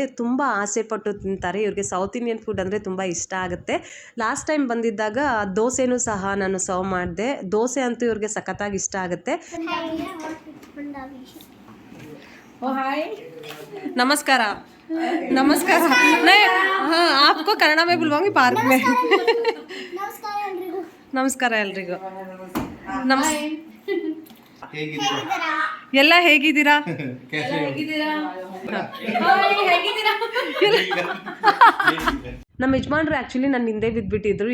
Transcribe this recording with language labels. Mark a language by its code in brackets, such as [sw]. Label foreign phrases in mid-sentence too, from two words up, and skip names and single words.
[kn] ತುಂಬ ಆಸೆ ಪಟ್ಟು ತಿಂತಾರೆ. ಇವ್ರಿಗೆ [en] South Indian food [kn] ಅಂದರೆ ತುಂಬ ಇಷ್ಟ ಆಗುತ್ತೆ. [en] last time [kn] ಬಂದಿದ್ದಾಗ ದೋಸೆನೂ ಸಹ ನಾನು ಸರ್ವ್ ಮಾಡಿದೆ. ದೋಸೆ ಅಂತೂ ಇವ್ರಿಗೆ ಸಖತ್ತಾಗಿ ಇಷ್ಟ ಆಗುತ್ತೆ. ನಮಸ್ಕಾರ. ನಮಸ್ಕಾರ. [hi] हाँ आपको कन्नड़ में बुलवाऊंगी पार्क में. [kn] ನಮಸ್ಕಾರ ಎಲ್ರಿಗೂ. ಎಲ್ಲ ಹೇಗಿದ್ದೀರಾ? ನಮ್ಮ ಯಜಮಾನ್ರು ಆ್ಯಕ್ಚುಲಿ ನನ್ನ ಹಿಂದೆ ಬಿದ್ದುಬಿಟ್ಟಿದ್ರು.